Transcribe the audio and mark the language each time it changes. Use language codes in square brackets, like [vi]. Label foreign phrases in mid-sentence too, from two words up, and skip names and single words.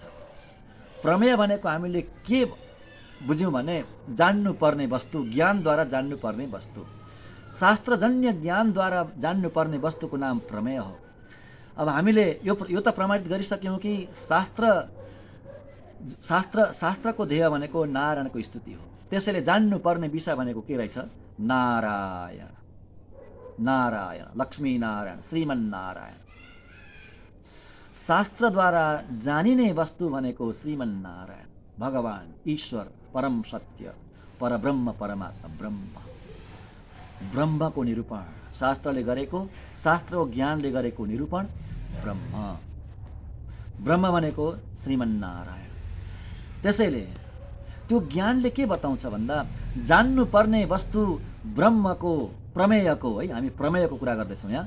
[ne] प्रमेय भनेको हामीले के बुझ्यौँ भने जान्नुपर्ने वस्तु, ज्ञानद्वारा जान्नुपर्ने वस्तु। शास्त्रजन्य ज्ञानद्वारा जान्नुपर्ने वस्तुको नाम प्रमेय हो। अब हामीले यो त प्रमाणित गरिसक्यौँ कि शास्त्रको ध्येय भनेको नारायणको स्तुति हो। त्यसैले जान्नुपर्ने विषय भनेको के रहेछ? नारायण, नारायण, लक्ष्मी नारायण, श्रीमन्नारायण। शास्त्रद्वारा जानिने वस्तु भनेको श्रीमन्नारायण, भगवान, ईश्वर, परम सत्य, परब्रह्म, परमात्मा ब्रह्म। ब्रह्मको निरूपण शास्त्रले गरेको, शास्त्रको ज्ञानले गरेको निरूपण ब्रह्म। ब्रह्म भनेको श्रीमन्नारायण। त्यसैले त्यो ज्ञानले के बताउँछ भन्दा जान्नुपर्ने वस्तु ब्रह्मको, प्रमेयको, है हामी प्रमेयको कुरा गर्दैछौँ यहाँ।